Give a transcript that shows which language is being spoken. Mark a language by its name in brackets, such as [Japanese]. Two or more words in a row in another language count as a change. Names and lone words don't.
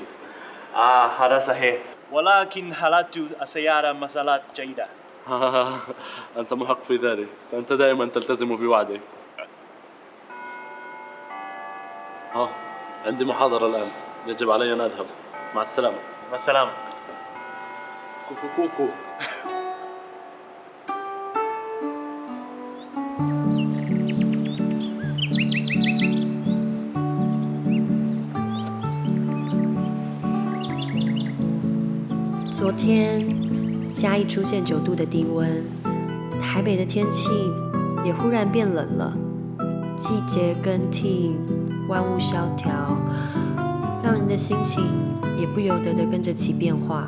[Arabic] هذا صحيح، ولكن حالة السيارة مسألة جيدة. أنت محق في ذلك، فأنت دائما تلتزم بوعدك. عندي محاضرة الآن، يجب علي أن أذهب. مع السلامة. مع السلامة. كوكو كوكو. [Chinese] 昨天嘉义出现9度的低温，台北的天气也忽然变冷了，季节更替，万物萧条，让人的心情也不由得跟着起变化。